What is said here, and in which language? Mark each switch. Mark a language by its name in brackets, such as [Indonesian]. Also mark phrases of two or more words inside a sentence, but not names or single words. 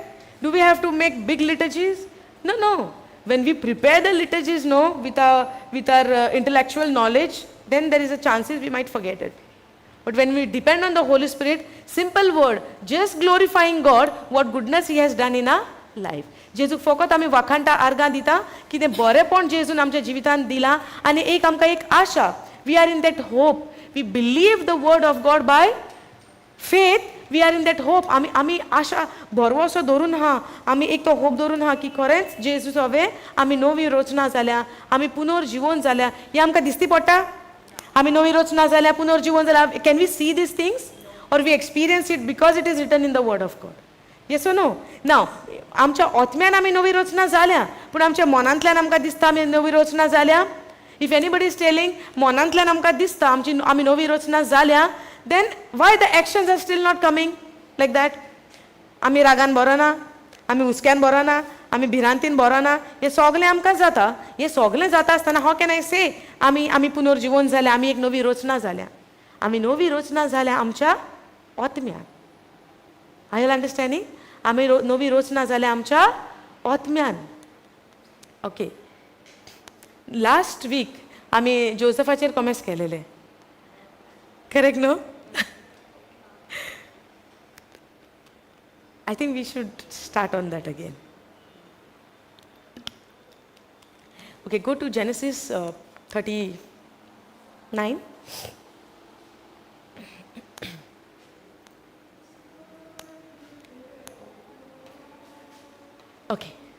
[English] Do we have to make big liturgies? No. When we prepare the liturgies, with our intellectual knowledge, then there is a chances we might forget it. But when we depend on the Holy Spirit, simple word, just glorifying God, what goodness He has done in our life. [Konkani] जेजूक फकत आमी वाखाणटा आर्गां दिता कितें बरेपण जेजून आमच्या जिवितांत दिलां आनी एक आमकां एक आशा. [English] we are in that hope. we believe the word of God by faith बाय फेथ. we are in that hope. [Konkani] आमी आशा भरवोसो धरून आहा. आमी एक तो होप धरून आहा की खरेंच जेजूस हांवें आमी नवी रचना जाल्या, आमी पुनर्जीवन जाल्या. हें आमकां दिसती पडटा? आमी नवी रचना जाल्या, पुनर्जीवन जाल्या. [English] can we see this things? or we experience it because it is written in the word of God. yes or no? [Konkani] नाव आमच्या आत्म्यान आमी नवी रचना जाल्या, पूण आमच्या मनांतल्यान आमकां दिसता आमी नवी रचना जाल्या. [English] If anybody is telling, [Konkani] मोनांतल्यान आमकां दिसता आमी नवी रचना जाल्या, [English] then why the actions are still not coming like that? [Konkani] आमी रागान बरो ना, आमी हुस्क्यान बरो ना, आमी भिरांतीन बरो ना, हे सगळें आमकां जाता. हे सगळें जाता आसतना हाव [English] can I say [Konkani] आमी पुनर्जीवन जाल्या, आमी एक नवी रचना जाल्या. आमी नवी रचना जाल्या आमच्या आत्म्यान. [English] I L understanding? [Konkani] आमी नवी रचना जाल्या आमच्या आत्म्यान. ओके. [English] last week [Konkani] आमी जोसेफाचेर कॉमेंट्स केलेले. करेक्ट न्हू? [English] I think we should start on that again. Okay, go to Genesis 39. Okay.